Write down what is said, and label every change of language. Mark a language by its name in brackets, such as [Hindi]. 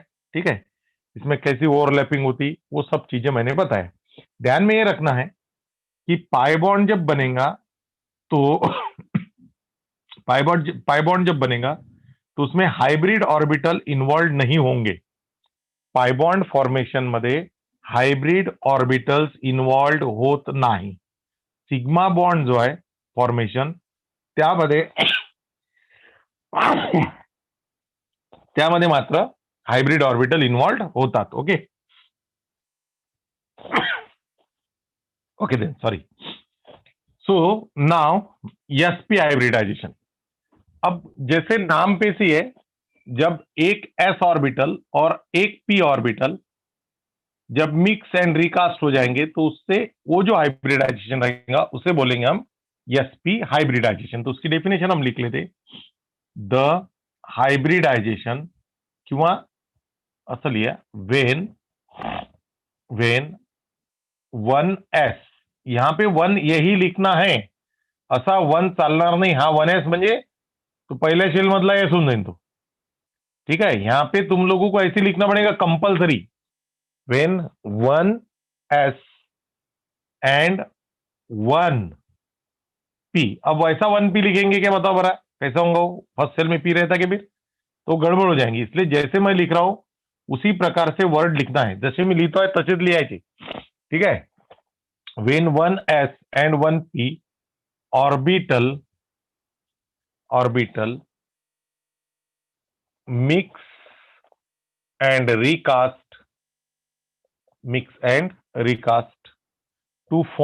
[Hindi] ठीक है, इसमें कैसी ओवरलैपिंग होती वो सब चीजें मैंने बताया। ध्यान में ये रखना है कि पाई बॉन्ड जब बनेगा तो पाई बॉन्ड जब बनेगा तो उसमें हाइब्रिड ऑर्बिटल इन्वॉल्व नहीं होंगे। [Marathi] पाई बॉन्ड फॉर्मेशन मध्ये हायब्रिड ऑर्बिटल्स इन्वॉल्व होत नाही। सिग्मा बॉन्ड जो आहे फॉर्मेशन त्यामध्ये त्यामध्ये मात्र हायब्रिड ऑर्बिटल इन्वॉल्व होतात। [English] Okay okay then sorry. [Hindi] So now sp hybridisation. अब जैसे नाम पे सी है, जब एक s ऑर्बिटल और एक p ऑर्बिटल जब मिक्स एंड रिकास्ट हो जाएंगे तो उससे वो जो हाइब्रिडाइजेशन रहेगा उसे बोलेंगे हम sp हाइब्रिडाइजेशन। तो उसकी डेफिनेशन हम लिख लेते, द हाइब्रिडाइजेशन किंवा असं लिया वेन वन एस, यहां पे वन यही लिखना है, [Marathi] असा वन चालणार नाही। हा वन एस म्हणजे तो पहले शेल मधला एस होऊन जाईल तो। [Hindi] ठीक है, यहां पे तुम लोगों को ऐसे लिखना पड़ेगा compulsory, when one S and one P. अब वैसा वन पी लिखेंगे क्या, बताओ बरा कैसा होगा? फर्स्ट सेल में पी रहता कि फिर तो गड़बड़ हो जाएंगी। इसलिए जैसे मैं लिख रहा हूं उसी प्रकार से वर्ड लिखना है, जैसे मैं लिखता है [Marathi] तसेच लिहायचे। [Hindi] ठीक है, [English] when one s and one p orbital orbital mix and recast to